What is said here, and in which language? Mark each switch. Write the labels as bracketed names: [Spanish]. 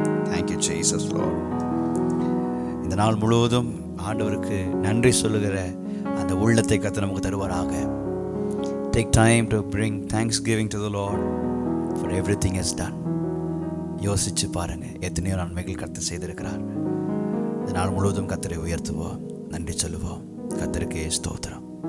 [English] Thank you Jesus Lord. [Tamil] இந்த நாள் முழுவதும் ஆண்டவருக்கு நன்றி சொல்லுகிற அந்த உள்ளத்தை கர்த்தர் நமக்கு தருவாராக. [English] Take time to bring thanksgiving to the Lord for everything He has done. [Tamil] யோசிச்சு பாருங்க, எத்தனையோ நன்மைகள் கர்த்தர் செய்திருக்கிறார். இந்த நாள் முழுவதும் கர்த்தரை உயர்த்துவோம், நன்றி சொல்லுவோம். கர்த்தருக்கே ஸ்தோத்திரம்.